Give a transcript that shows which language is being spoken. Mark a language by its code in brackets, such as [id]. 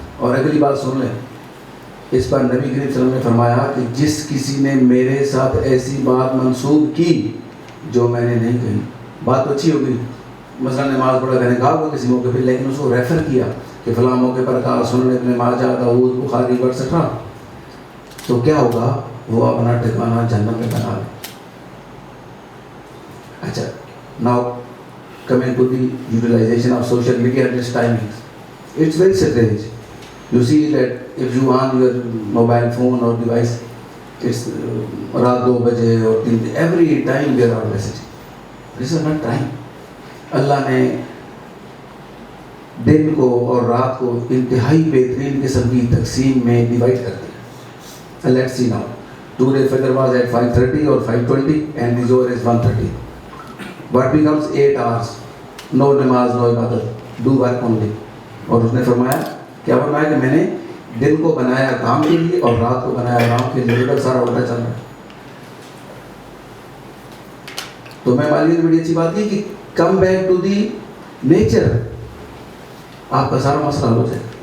[ur] اور اگلی بات سن لیں، اس پر نبی کریم صلی اللہ علیہ وسلم نے فرمایا کہ جس کسی نے میرے ساتھ ایسی بات منسوب کی جو میں نے نہیں کہی. بات تو اچھی ہوگی، مثلا نماز پڑھا میں نے کہا ہوگا کسی موقع پہ، لیکن اس کو ریفر کیا کہ فلاں موقع پر کہا سنن ابن ماجہ داؤد بخاری ایٹسٹرا. تو کیا ہوگا؟ وہ اپنا ٹھکانہ جہنم میں بنا لے. اچھا [en] Now coming to the utilization of social media at this timings, it's very strange. You see that if you on your mobile phone or device, it's [ur] raat 2 baje [en] or 3, every time there are messages. This is not time. [ur] اللہ نے دن کو اور رات کو انتہائی بہترین قسم کی تقسیم میں ڈیوائڈ کر دیا. [en] Let's see now. Today Fajr was at 5:30 or 5:20 and the Zohar is 1:30. What becomes 8 hours? No نماز no عبادت, do work only. [ur] اور اس نے فرمایا کیا فرمایا کہ میں نے دن کو بنایا کام کے لیے اور رات کو بنایا آرام کے لیے. ادھر سارا الٹا چل رہا ہے. تو میں والی بڑی اچھی بات یہ کہ [en] come back to the nature, [ur] آپ کا سارا مسئلہ حل ہو جائے.